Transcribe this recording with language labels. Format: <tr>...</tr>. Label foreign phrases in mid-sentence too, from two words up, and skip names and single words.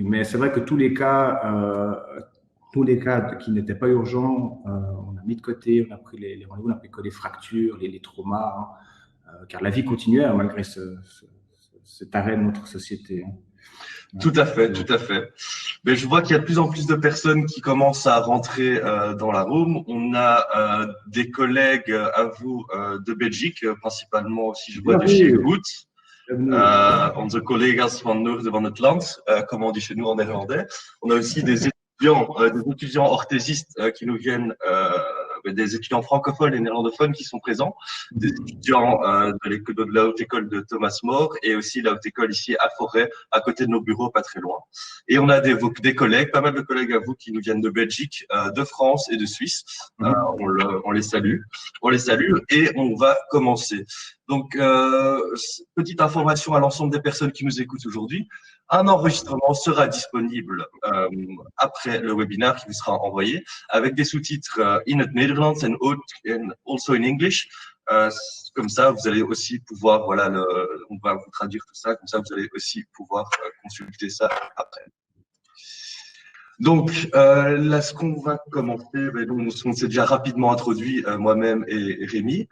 <fr>Mais c'est vrai que tous les cas qui n'étaient pas urgents, on a mis de côté, on a pris les rendez-vous, on a pris que les fractures, les traumas, hein, car la vie continuait hein, malgré cet arrêt de notre société. Hein. Tout à fait, tout à fait. Mais je vois qu'il y a de plus en plus de personnes qui commencent à rentrer dans la room. On a des collègues à vous de Belgique, principalement aussi, je vois, de chez Boot.</fr> <nl>Onze collega's van Noorden van het Land,</nl> <fr>comme on dit chez nous en néerlandais. On a aussi des étudiants orthésistes qui nous viennent, des étudiants francophones et néerlandophones qui sont présents, des étudiants de la haute école de Thomas More et aussi la haute école ici à Forêt, à côté de nos bureaux, pas très loin. Et on a des collègues, pas mal de collègues à vous qui nous viennent de Belgique, de France et de Suisse. On les salue. On les salue et on va commencer. Donc, petite information à l'ensemble des personnes qui nous écoutent aujourd'hui. Un enregistrement sera disponible après le webinaire qui vous sera envoyé avec des sous-titres</fr> <nl>in het Nederlands</nl> <en>and also in English.</en> <fr>Comme ça, vous allez aussi pouvoir, voilà, on va vous traduire tout ça, comme ça, vous allez aussi pouvoir consulter ça après. Donc, là, ce qu'on va commencer, on s'est déjà rapidement introduit, moi-même et Rémi.</fr>